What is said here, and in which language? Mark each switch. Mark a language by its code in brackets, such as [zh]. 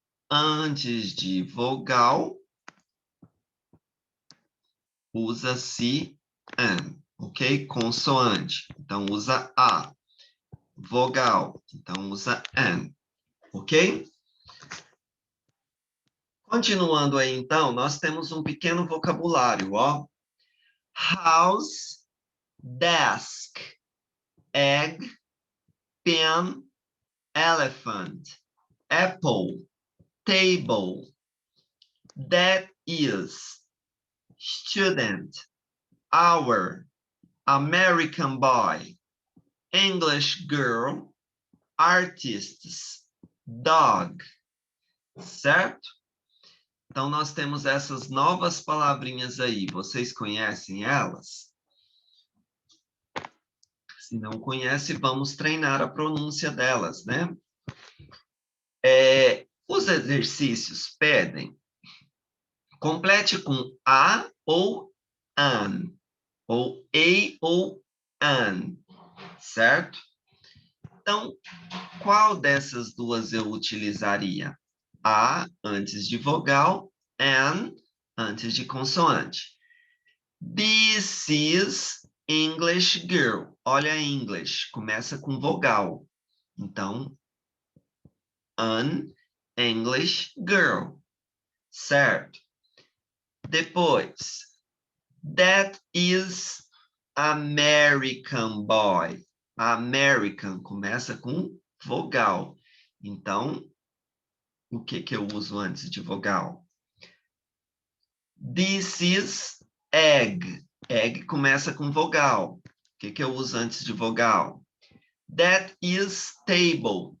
[pt] Antes de vogal, usa-se an, ok? Consoante, então usa a. Vogal, então usa an, ok? Continuando aí, então, nós temos um pequeno vocabulário, ó. [en] House, desk, egg, pen, elephant, apple, table, that is, student, hour, American boy, English girl, artists, dog, certo? [pt] Então, nós temos essas novas palavrinhas aí. Vocês conhecem elas? Se não conhece, vamos treinar a pronúncia delas, né? Os exercícios pedem complete com a ou an, ou a ou an, certo? Então, qual dessas duas eu utilizaria? A antes de vogal, an antes de consoante. [en] This is English girl. [pt] Olha English, começa com vogal. [en] Então, an English girl, certo? Depois, that is American boy. [pt] American começa com vogal. Então, o que eu uso antes de vogal? [en] This is egg. Egg [pt] começa com vogal. O que eu uso antes de vogal? [en] That is table.